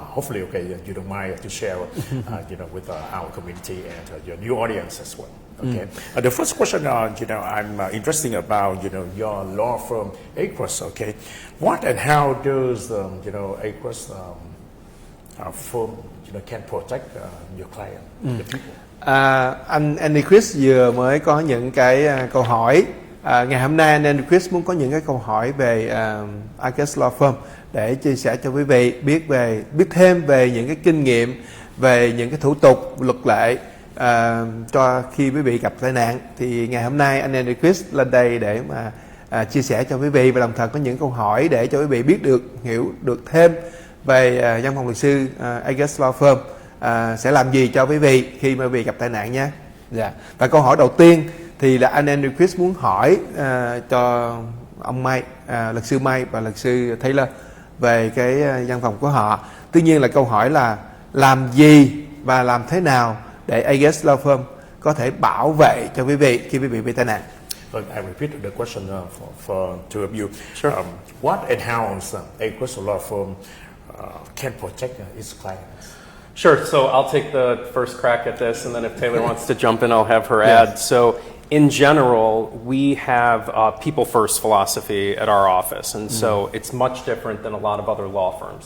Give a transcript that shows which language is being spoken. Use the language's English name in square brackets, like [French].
[English] Hopefully, you don't mind to share, with our community and your new audience as well. Okay. The first question, I'm interested about, your law firm, Agris. Okay, what and how does Agris firm can protect your client, the people? [Vietnamese] Anh Andy Chris vừa mới có những cái câu hỏi. Ngày hôm nay anh Andy Chris muốn có những cái câu hỏi về Agus Law Firm để chia sẻ cho quý vị biết thêm về những cái kinh nghiệm, về những cái thủ tục luật lệ cho khi quý vị gặp tai nạn. Thì ngày hôm nay anh Andy Chris lên đây để mà chia sẻ cho quý vị, và đồng thời có những câu hỏi để cho quý vị hiểu được thêm về văn phòng luật sư Agus Law Firm sẽ làm gì cho quý vị khi mà quý vị gặp tai nạn nha. Dạ. Và câu hỏi đầu tiên thì là anh Andrew Chris muốn hỏi cho ông Mike, luật sư Mike và luật sư Taylor về cái văn phòng của họ. Tuy nhiên là câu hỏi là làm gì và làm thế nào để Agus Law Firm có thể bảo vệ cho quý vị khi quý vị bị tai nạn. [English] I repeat the question for two of you. Sure. What and how Agris Law Firm can protect its clients? Sure. So I'll take the first crack at this, and then if Taylor wants to jump in, I'll have her add. So in general, we have a people first philosophy at our office, and so it's much different than a lot of other law firms.